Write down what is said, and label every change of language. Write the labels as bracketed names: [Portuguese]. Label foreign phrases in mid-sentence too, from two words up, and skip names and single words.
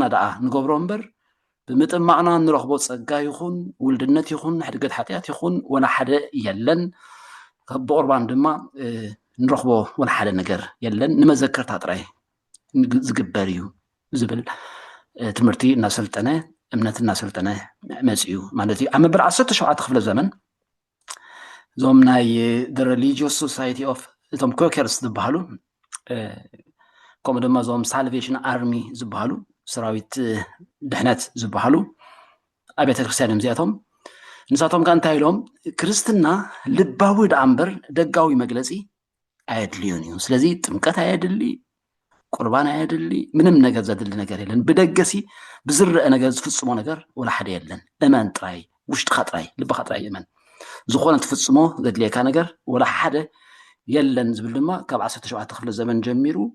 [Tigrinya] ደኣ ንገብሮ እምበር ብምጥማቕና ንረኽቦ ፀጋ ይኹን ውልድነት ይኹን ሕድገት ሓጢኣት ይኹን ወላ ሓደ የለን ብቁርባን ድማ ንረኽቦ ወላ ሓደ ነገር የለን ንመዘከርታ ጥራይ ዝግበር እዩ ዝብል ትምህርቲ እናሰልጠነ እምነት እናሰልጠነ መፅኡ ማለት እዩ ኣብ መበል 17 ክፍለ ዘመን እዞም ናይ [English] the religious society of [Tigrinya] እቶም ኮከርስ ዝበሃሉ ከምኡ ድማ እዞም ሳልቬሽን ኣርሚ ዝበሃሉ ሰራዊት ድሕነት ዝበሃሉ ኣብያተ ክርስቲያን እዚኣቶም ንሳቶም ከ እንታይ ኢሎም ክርስትና ልባዊ ደኣ እምበር ደጋዊ መግለፂ ኣየድልዩን እዩ ስለዚ ጥምቀት ኣየድሊ ቁርባን ኣየድሊ ምንም ነገር ዘድሊ ነገር የለን ብደገሲ ብዝርአ ነገር ዝፍፅሞ ነገር ወላ ሓደ የለን እመን ጥራይ ውሽጥኻ ጥራይ ልብኻ ጥራይ እመን ዝኾነ ትፍፅሞ ዘድልየካ ነገር ወላ ሓደ የለን ዝብል ድማ ካብ 17 ክፍለ ዘመን ጀሚሩ